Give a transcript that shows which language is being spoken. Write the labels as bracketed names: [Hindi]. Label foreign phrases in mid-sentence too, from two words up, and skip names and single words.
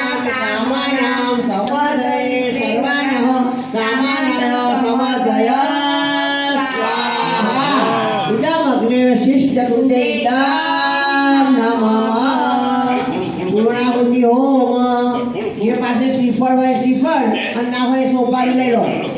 [Sanskrit] कामानां समदये सर्वानः कामानय समदय स्वाहा इदमग्निशिष्टकृते नमः पूर्णाहुति होम ये [Gujarati] પાસે શ્રીફળ હોય શ્રીફળ અને ના હોય સોપારી લઈ લો